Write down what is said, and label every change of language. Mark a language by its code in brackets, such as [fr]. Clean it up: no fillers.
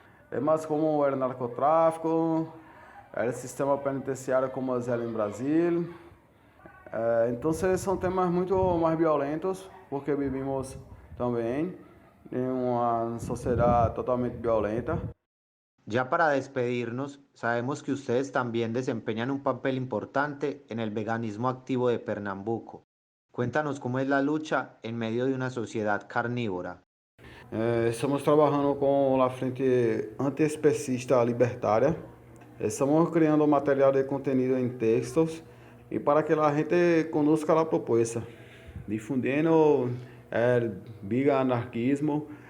[pt] Temas como o narcotráfico, o sistema penitenciário como é em Brasil. Então são temas muito mais violentos, porque [es] vivimos [pt] também em uma sociedade totalmente violenta. [es] Ya para despedirnos, sabemos que ustedes también desempeñan un papel importante en el veganismo activo de Pernambuco. Cuéntanos cómo es la lucha en medio de una sociedad carnívora. [pt] Estamos trabalhando com a Frente Antiespecista Libertária. Estamos criando material de conteúdo em textos e para que a gente [es] conozca [pt] a proposta, difundindo o veganarquismo.